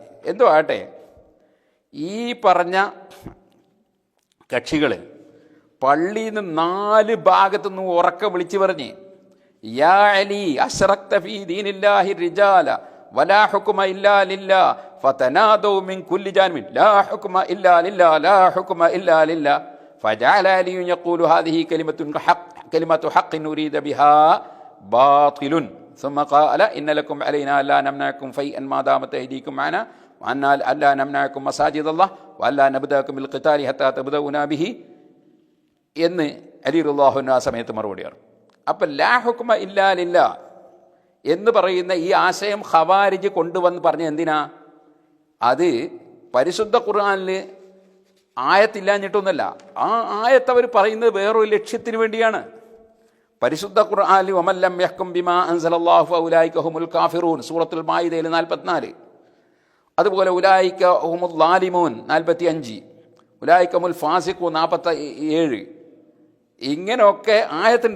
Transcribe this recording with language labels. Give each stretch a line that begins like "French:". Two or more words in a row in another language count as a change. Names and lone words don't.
Malayalam: എന്തോ ആട്ടെ, ഈ പറഞ്ഞ കക്ഷികൾ പള്ളിയിൽ നിന്ന് 4 ഭാഗത്തുനിന്ന് ഉറക്കെ വിളിച്ചു പറഞ്ഞ്
Arabic: يا علي أشركت في دين الله رجالا ولا حكم إلا لله فتنادوا من كل جانب لا حكم إلا لله لا حكم إلا لله فجعل علي يقول هذه كلمة حق أريد بها باطل ثم قال إن لكم علينا ألا نمنعكم فيئا ما دامت أيديكم معنا وأن ألا نمنعكم مساجد الله وألا نبدأكم بالقتال حتى تبدؤنا به
Malayalam: എന്ന് അലി റളിയല്ലാഹു അൻഹു ആ സമയത്ത് മറുപടിയാണ്. അപ്പം
Arabic: لا حكم إلا لله
Malayalam: എന്ന് പറയുന്ന ഈ ആശയം ഖവാരിജ് കൊണ്ടുവന്ന് പറഞ്ഞ എന്തിനാ? അത് പരിശുദ്ധ ഖുർആനിൽ ആയത്തില്ലാഞ്ഞിട്ടൊന്നുമല്ല. ആ ആയത്ത് അവർ പറയുന്നത് വേറൊരു ലക്ഷ്യത്തിന് വേണ്ടിയാണ്. പരിശുദ്ധ ഖുർആനിൽ
Arabic: ومن لم يحكم بما أنزل الله فأولئك هم الكافرون
Malayalam: സൂറത്തുൽ മാഇദയിൽ 44, അതുപോലെ
Arabic: أولئك هم الظالمون
Malayalam: 45,
Arabic: أولئك هم الفاسقون
Malayalam: 47, ഇങ്ങനെയൊക്കെ ആയത്തുണ്ട്.